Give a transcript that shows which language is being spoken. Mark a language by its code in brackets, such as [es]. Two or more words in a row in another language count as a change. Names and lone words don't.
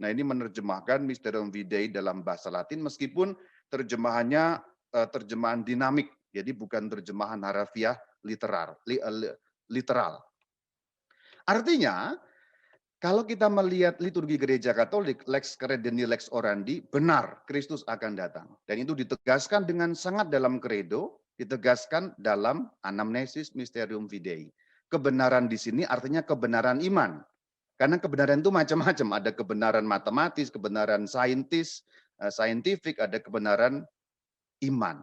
[id] Nah ini menerjemahkan Mysterium Fidei dalam bahasa Latin, meskipun terjemahannya terjemahan dinamik, jadi bukan terjemahan harafiah literal. Artinya, kalau kita melihat liturgi gereja Katolik, [la] lex credendi, lex orandi, [id] benar Kristus akan datang. Dan itu ditegaskan dengan sangat dalam kredo, ditegaskan dalam anamnesis Mysterium Fidei. Kebenaran di sini artinya kebenaran iman. Karena kebenaran itu macam-macam, ada kebenaran matematis, kebenaran saintifik, ada kebenaran iman.